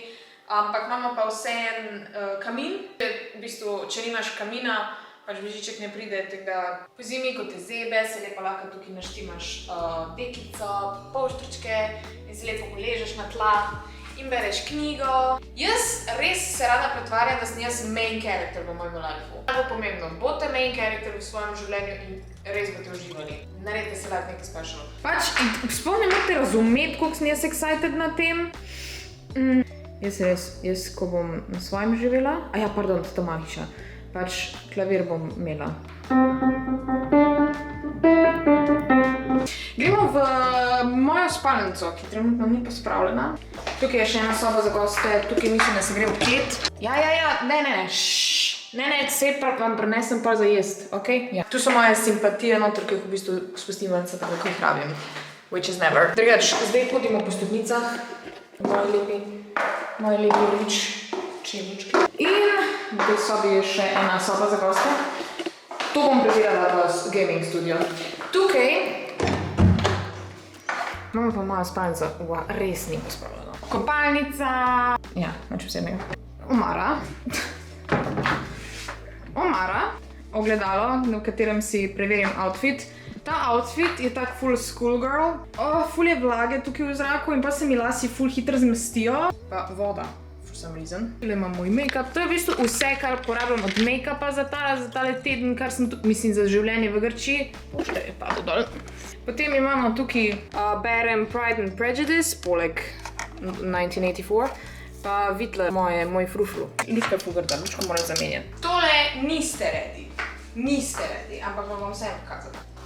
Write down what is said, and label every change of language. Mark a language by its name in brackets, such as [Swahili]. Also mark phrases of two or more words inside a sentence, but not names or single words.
[Slovenian] Ampak imamo pa vseeno kamin. V bistvu, če nimaš kamina, pač Božiček ne pride, tako da po zimi, ko te zebe, se lepo lahko tukaj naštimaš dekico, polštričke in se lepo poležeš na tla in bereš knjigo. Jaz res se rada pretvarjam, da sem jaz [English] main character [Slovenian] v mojem lifeu. Najbolj pomembno, bote [English] main character [Slovenian] v svojem življenju in res boste uživali. Naredite se life nekaj special. Pač, sploh ne morate razumeti, koliko sem jaz excited na tem. Jaz, ko bom na svojem živela, pardon, to moja hiša, pač klavir bom imela. Gremo v mojo spalnico, ki trenutno ni pospravljena. Tukaj je še ena soba za goste, tukaj mislim, da se gre v klet. Ne, sej pa vam prinesem pa za jest, okej? Ja. Tu so moje simpatije noter, ki jih v bistvu spustim ven, tako da jih rabim. [English] Which is never. [Slovenian] Drugač, zdaj hodimo po stopnicah. Moji lepi rič čebučki. In v tej sobi je še ena soba za goste. To bom predelala v [English] gaming studio. [Slovenian] Tukaj imamo pa moja spalnica. Res ni pospravljeno. Kopalnica. Ja, nič posebnega. Omara. Ogledalo, v katerem si preverim outfit. Ta outfit je tak full schoolgirl. Ful je vlage tukaj v zraku in pa se mi lasi ful hitro zmestijo. Pa voda, [English] for some reason. [Slovenian] Tule imam moj make-up. To je v bistvu vse, kar porabljam od make-upa za tale teden, kar sem tukaj, mislim, za življenje v Grčiji. Pošte je padlo dol. Potem imamo tukaj berem Pride and Prejudice, poleg 1984. Pa videla moj frufru. Lučka je ful grda, lučko moram zamenjati. Tole niste redi, ampak vam bom vse pokazala.